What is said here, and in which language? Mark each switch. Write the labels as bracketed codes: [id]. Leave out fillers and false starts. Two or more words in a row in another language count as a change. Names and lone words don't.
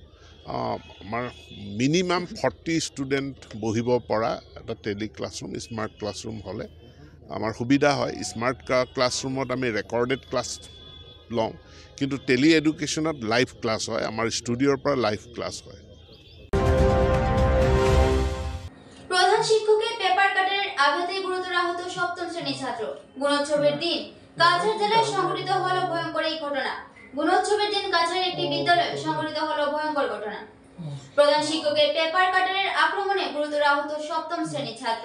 [as] আমাৰ মিনিমাম 40 ষ্টুডেণ্ট বহিব পৰা এটা [en] tele classroom, smart classroom [as] হ'লে আমাৰ সুবিধা হয়। স্মাৰ্ট ক্লাছৰুমত আমি [en] recorded class [as] লওঁ, কিন্তু টেলি এডুকেশ্যনত [en] live class [as] হয়, আমাৰ ষ্টুডিঅ'ৰ পৰা [en] live class [as] হয়। [bn] প্রধান শিক্ষকের পেপার কাটারের আঘাতে গুরুতর আহত 7ম শ্রেণীর ছাত্র। গুণোৎসবের দিন কাছাড় জেলায় সংঘটিত হলো ভয়ঙ্কর এই ঘটনা। গুণোৎসবের দিন কাছাড়ের একটি বিদ্যালয়ে সংঘটিত হলো ভয়ঙ্কর ঘটনা। প্রধান শিক্ষকের পেপার কাটারের আক্রমণে গুরুতর আহত 7ম শ্রেণীর ছাত্র।